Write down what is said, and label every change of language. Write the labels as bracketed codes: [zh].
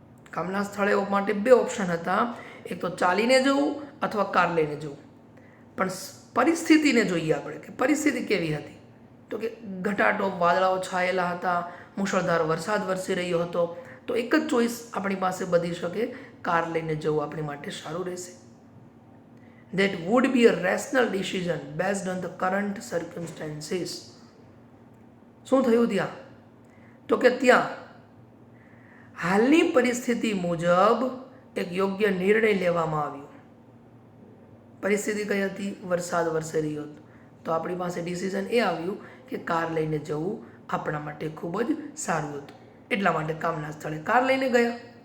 [gu] કામના સ્થળે માટે બે ઓપ્શન હતા, એક તો ચાલીને જવું અથવા કાર લઈને જવું. પણ પરિસ્થિતિને જોઈએ આપણે કે પરિસ્થિતિ કેવી હતી, તો કે ઘટાટોપ વાદળાઓ છાયેલા હતા, મુશળધાર વરસાદ વરસી રહ્યો હતો, તો એક જ ચોઈસ આપણી પાસે બધી શકે, કાર લઈને જવું આપણી માટે સારું રહેશે. [en] That would be a rational decision based on the current circumstances. [gu] શું થયું ત્યાં, તો કે ત્યાં હાલની પરિસ્થિતિ મુજબ એક યોગ્ય નિર્ણય લેવામાં આવ્યો. પરિસ્થિતિ કઈ હતી, વરસાદ વરસી રહ્યો હતો, તો આપણી પાસે ડિસિઝન એ આવ્યું કે કાર લઈને જવું આપણા માટે ખૂબ જ સારું હતું, એટલા માટે કામના સ્થળે કાર લઈને ગયા.